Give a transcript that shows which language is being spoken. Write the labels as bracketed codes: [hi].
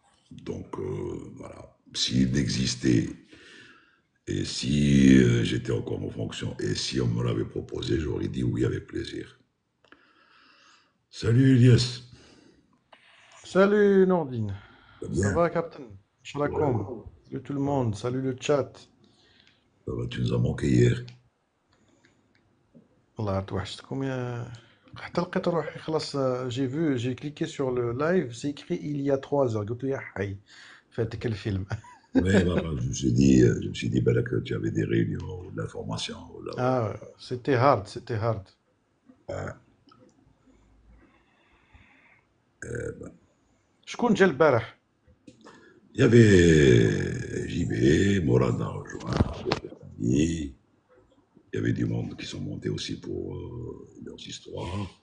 [fr] Donc, voilà. S'il existait et si j'étais encore en fonction et si on me l'avait proposé, j'aurais dit oui avec plaisir. Salut Elias. Salut Nordine, Ça va ça bien? va Captain? Shalakom, salut tout le monde, salut le chat. Ça va, tu nous as manqué hier. [ar] والله توحشتكم يا حتى لقيت روحي خلاص [fr] j'ai cliqué sur le live, c'est écrit il y a 3 heures [ar] قلت له يا حي فاتك الفيلم. [fr] Oui, voilà, je me suis dit ben, là, que tu avais des réunions, de l'information. Là, voilà. Ah c'était hard, c'était hard. [ar] شكون جا البارح؟ [fr] Il y avait JB, Morad a rejoint, il y avait du monde qui sont montés aussi pour leurs histoires.